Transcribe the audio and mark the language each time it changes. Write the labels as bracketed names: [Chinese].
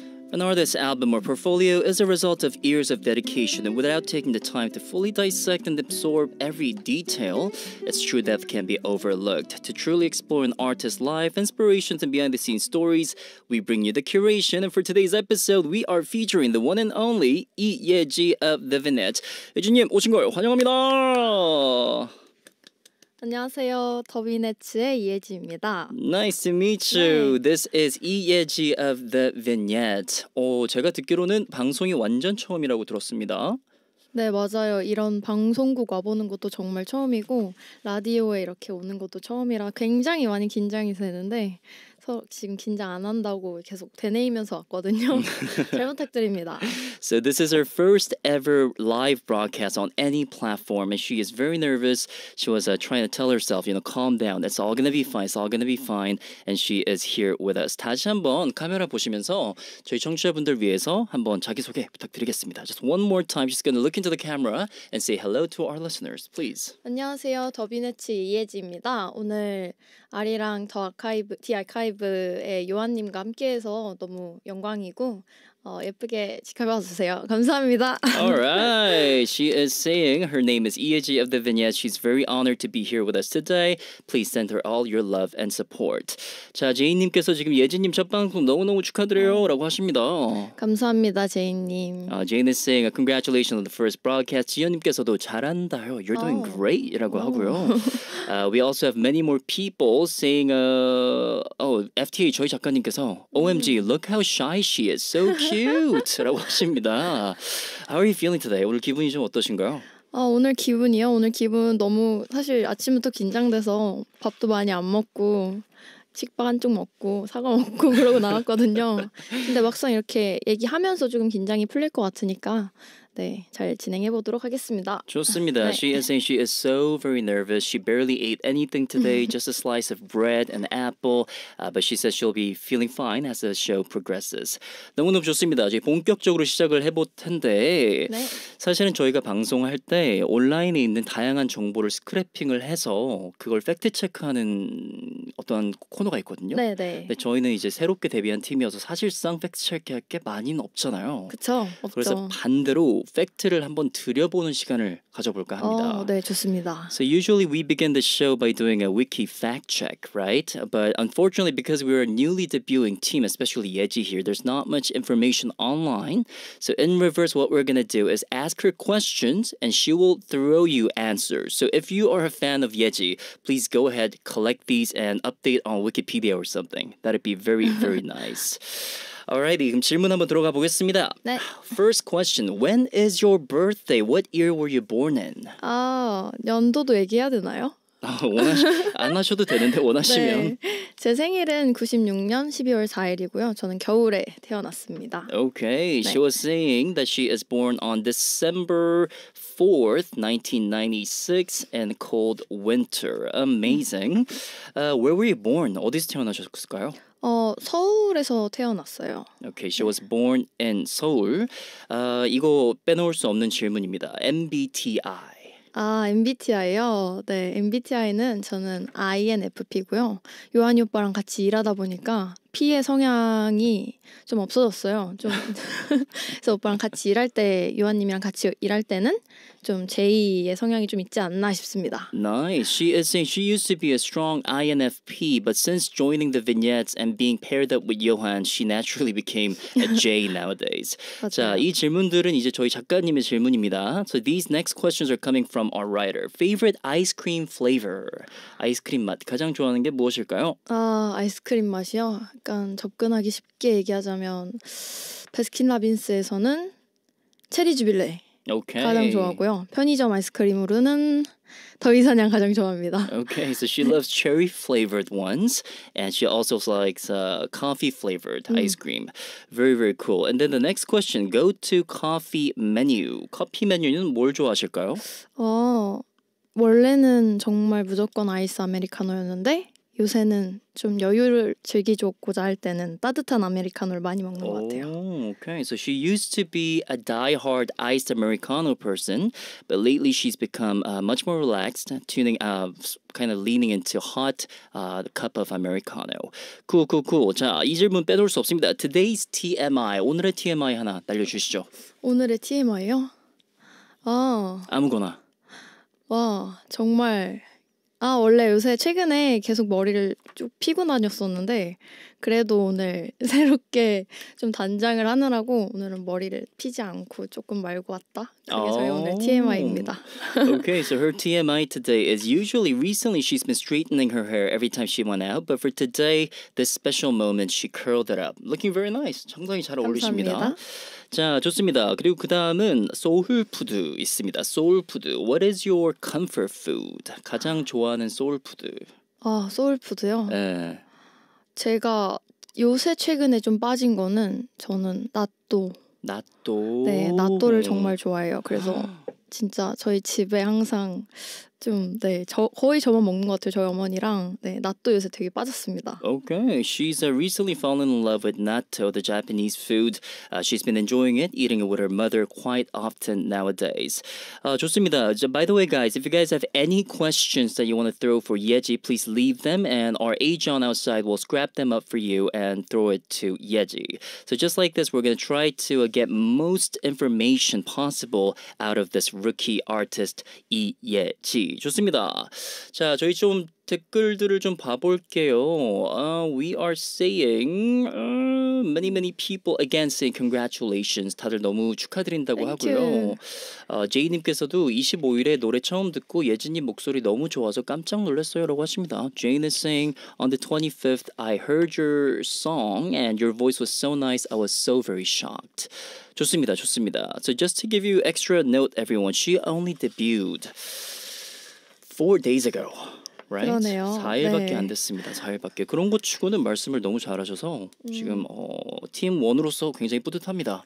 [English] An artist's album or portfolio is a result of years of dedication, and without taking the time to fully dissect and absorb every detail, it's true that can be overlooked. To truly explore an artist's life, inspirations, and behind-the-scenes stories, we bring you The Curation, and for today's episode, we are featuring the one and only Lee Yeji of The Vignettes. [Korean] 예지님 오신 걸 환영합니다. 안녕하세요. 더비네츠의 이예지입니다. Nice to meet you. This is Ieji of The Vignettes. 제가 듣기로는 방송이 완전 처음이라고 들었습니다. 네, 맞아요. 이런 방송국 와보는 것도 정말 처음이고 라디오에 이렇게 오는 것도 처음이라 굉장히 많이 긴장이 되는데 지금 긴장 안 한다고 계속 되뇌이면서 왔거든요. 잘 부탁드립니다. [English] So this is her first ever live broadcast on any platform, and she is very nervous. She was trying to tell herself, calm down. It's all gonna be fine. It's all gonna be fine. And she is here with us. [Korean] 다시 한번 카메라 보시면서 저희 청취자분들 위해서 한번 자기소개 부탁드리겠습니다. [English] Just one more time. She's gonna look into the camera and say hello to our listeners, please. [Korean] 안녕하세요. 더비네츠 이예지입니다. 오늘 아리랑 더 아카이브의 요한님과 함께해서 너무 영광이고 예쁘게 지켜봐 주세요. 감사합니다. [English] All right. She is saying her name is Ieji of The Vignettes. She's very honored to be here with us today. Please send her all your love and support. [Korean] 자, 제이님께서 지금 예지님 첫 방송 너무너무 축하드려요 라고 하십니다. 감사합니다, 제이님. [English] Jane is saying congratulations on the first broadcast. [Korean] 지연님께서도 잘한다요. [English] You're doing great [Korean] 라고 하고요. [English] We also have many more people saying FTA [Korean] 저희 작가님께서 [English] OMG, look how shy she is. So cute. [Korean] 라고 하십니다. [English] How are you feeling today? [Korean] 오늘 기분이 좀 어떠신가요? 오늘 기분이요? 오늘 기분 너무 사실 아침부터 긴장돼서 밥도 많이 안 먹고 식빵 한쪽 먹고 사과 먹고 그러고 나왔거든요. 근데 막상 이렇게 얘기하면서 조금 긴장이 풀릴 것 같으니까 네, 잘 진행해 보도록 하겠습니다. 좋습니다. 네. She is saying she is so very nervous. She barely ate anything today, just a slice of bread and apple. But she says she'll be feeling fine as the show progresses. 너무너무 좋습니다. 이제 본격적으로 시작을 해볼 텐데 네. 사실은 저희가 방송할 때 온라인에 있는 다양한 정보를 스크래핑을 해서 그걸 팩트 체크하는 어떤 코너가 있거든요. 네, 네. 근데 저희는 이제 새롭게 데뷔한 팀이어서 사실상 팩트 체크할 게 많이는 없잖아요. 그쵸? 없죠. 그래서 반대로 팩트를 한번 들여보는 시간을 가져볼까 합니다. 네, 좋습니다. [English] So usually we begin the show by doing a wiki fact check, right? But unfortunately, because we're a newly debuting team, especially Yeji here, there's not much information online. So in reverse, what we're gonna do is ask her questions, and she will throw you answers. So if you are a fan of Yeji, please go ahead, collect these, and update on Wikipedia or something. That'd be very, very nice. Alrighty, [Korean] 그럼 질문 한번 들어가 보겠습니다. 네. [English] First question, when is your birthday? What year were you born in? [Korean] 연도도 얘기해야 되나요? 안 하셔도 되는데 원하시면. 네. 제 생일은 96년 12월 4일이고요. 저는 겨울에 태어났습니다. [English] Okay, [Korean] 네. [English] she was saying that she is born on December 4th, 1996 in cold winter. Amazing. Where were you born? [Korean] 어디서 태어나셨을까요? 서울에서 태어났어요. [English] Okay, she was born in Seoul. [Korean] 이거 빼놓을 수 없는 질문입니다. MBTI. MBTI요? 네, MBTI는 저는 INFP고요. 요한이 오빠랑 같이 일하다 보니까 P의 성향이 좀 없어졌어요. 좀 그래서 오빠랑 같이 일할 때, 요한님이랑 같이 일할 때는 좀 J의 성향이 좀 있지 않나 싶습니다. [English] Nice. She is saying she used to be a strong INFP, but since joining the vignettes and being paired up with Johan, she naturally became a J nowadays. [Korean] 자, 맞아요. 이 질문들은 이제 저희 작가님의 질문입니다. [English] So these next questions are coming from our writer. Favorite ice cream flavor? [Korean] 아이스크림 맛 가장 좋아하는 게 무엇일까요? 아이스크림 맛이요? 약간 접근하기 쉽게 얘기하자면 베스킨라빈스에서는 체리 주빌레 [English] Okay. [Korean] 가장 좋아하고요. 편의점 아이스크림으로는 더위사냥 가장 좋아합니다. [English] Okay, so she loves cherry flavored ones, and she also likes coffee flavored ice cream. Very, very cool. And then the next question, go to coffee menu. [Korean] 커피 메뉴는 뭘 좋아하실까요? 원래는 정말 무조건 아이스 아메리카노였는데 요새는 좀 여유를 즐기고자 할 때는 따뜻한 아메리카노를 많이 먹는 것 같아요. [English] Oh, okay. So she used to be a die-hard iced Americano person, but lately she's become much more relaxed, kind of leaning into hot cup of Americano. Cool. [Korean] 자, 이 질문 빼놓을 수 없습니다. [English] Today's TMI, [Korean] 오늘의 TMI 하나 날려주시죠. 오늘의 TMI요? 아무거나. 와, 정말 원래 요새 최근에 계속 머리를 쭉 피고 다녔었는데 그래도 오늘 새롭게 좀 단장을 하느라고 오늘은 머리를 피지 않고 조금 말고 왔다. 그게 저희 오늘 TMI입니다. Okay, so her TMI today is usually recently she's been straightening her hair every time she went out, but for today, this special moment, she curled it up. Looking very nice. 상당히 잘 어울리십니다. 감사합니다. 자, 좋습니다. 그리고 그 다음은 소울푸드 있습니다. 소울푸드. [English] What is your comfort food? [Korean] 가장 좋아하는 소울푸드. 소울푸드요? 네. 제가 요새 최근에 좀 빠진 거는 저는 나또. 네, 나또를 정말 좋아해요. 그래서 진짜 저희 집에 항상 거의 저만 먹는 것 같아요. 저희 어머니랑. 네, 나또 요새 되게 빠졌습니다. [English] Okay, she's recently fallen in love with natto, the Japanese food. She's been enjoying it, eating it with her mother quite often nowadays. [Korean] 좋습니다. [English] By the way, guys, if you guys have any questions that you want to throw for Yeji, please leave them, and our agent outside will scrap them up for you and throw it to Yeji. So just like this, we're going to try to get most information possible out of this rookie artist, 이예지. [Korean] 좋습니다. 자, 저희 좀 댓글들을 좀 봐볼게요. [English] We are saying many people again saying congratulations. [Korean] 다들 너무 축하드린다고 [English] Thank [Korean] 하고요. 제이님께서도 25일에 노래 처음 듣고 예진님 목소리 너무 좋아서 깜짝 놀랐어요라고 하십니다. [English] Jane is saying on the 25th I heard your song and your voice was so nice. I was so very shocked. [Korean] 좋습니다. [English] So just to give you extra note, everyone, she only debuted 4 days ago. right? [Korean] 그러네요. 4일밖에 네. 안 됐습니다. 4일밖에. 그런 것 치고는 말씀을 너무 잘하셔서 지금 팀 원으로서 굉장히 뿌듯합니다.